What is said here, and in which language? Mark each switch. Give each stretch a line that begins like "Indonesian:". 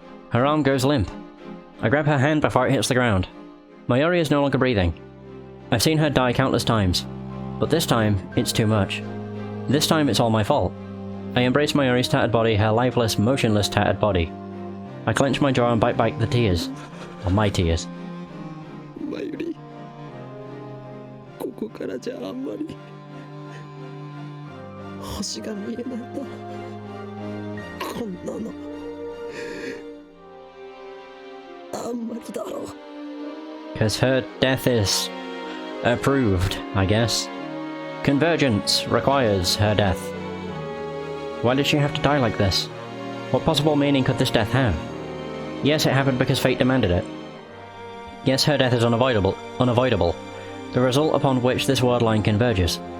English: Her arm goes limp. I grab her hand before it hits the ground. Maori is no longer breathing. I've seen her die countless times, but this time, it's too much. This time it's all my fault. I embrace Maori's tattered body, her lifeless, motionless tattered body. I clench my jaw and bite back the tears. Or my tears. Mayuri.
Japanese: ここからじゃあんまり星が見えないんだこんなのあんまりだろう
English: Because her death is approved, I guess. Convergence requires her death. Why did she have to die like this? What possible meaning could this death have? Yes, it happened because fate demanded it. Yes, her death is unavoidable. The result upon which this word line converges.